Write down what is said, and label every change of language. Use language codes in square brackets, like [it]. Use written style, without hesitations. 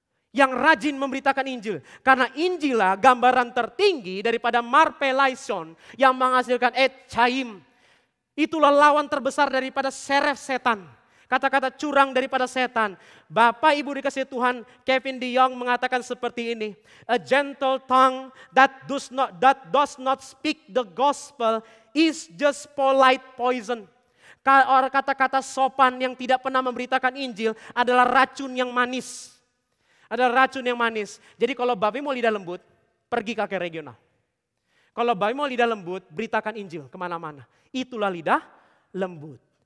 [id] Yang rajin memberitakan Injil. Karena Injillah gambaran tertinggi daripada marpelaison yang menghasilkan chaim. Itulah lawan terbesar daripada seref setan. Kata-kata curang daripada setan. Bapak Ibu dikasih Tuhan, Kevin DeYoung mengatakan seperti ini. [en] A gentle tongue that does not speak the gospel is just polite poison. [id] Kata-kata sopan yang tidak pernah memberitakan Injil adalah racun yang manis. Adalah racun yang manis. Jadi kalau Bapak mau lidah lembut, pergi KK regional. Kalau Bapak mau lidah lembut, beritakan Injil kemana-mana. Itulah lidah lembut.